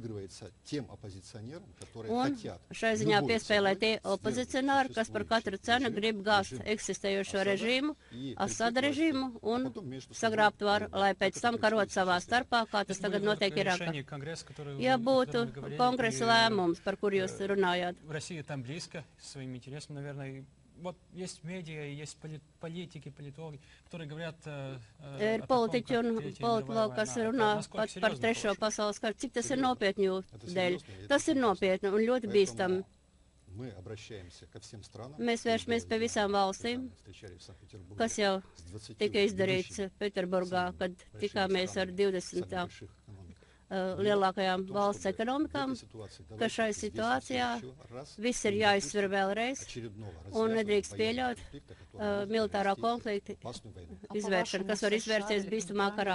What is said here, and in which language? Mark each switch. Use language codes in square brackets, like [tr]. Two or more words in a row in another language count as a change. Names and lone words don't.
[lv] Un šai ziņā piespēlē tie opozicionāri, kas par katru cenu grib gāzt eksistējošo režīmu, Asada režīmu, un sagrābt varu, lai pēc tam karot savā starpā, kā tas tagad notiek Irākā. Ja būtu kongresa lēmums, par kur jūs runājāt. [ru] Вот есть медиа, есть политики, политологи, которые говорят [lv] ir politiķi un politologi, kas runā pat par trešo pasaules karu. Cik tas ir nopietni jūsu dēļ? Tas ir nopietni un ļoti bīstami. Mēs vēršamies pie visām valstīm, kas jau tika izdarīts Pēterburgā, kad tikāmies ar 20 lielākajām valsts ekonomikām, ka šai situācijā viss ir jāizsver vēlreiz un nedrīkst pieļaut militārā konflikta izvēršanu, kas var izvērsties bīstamā karā.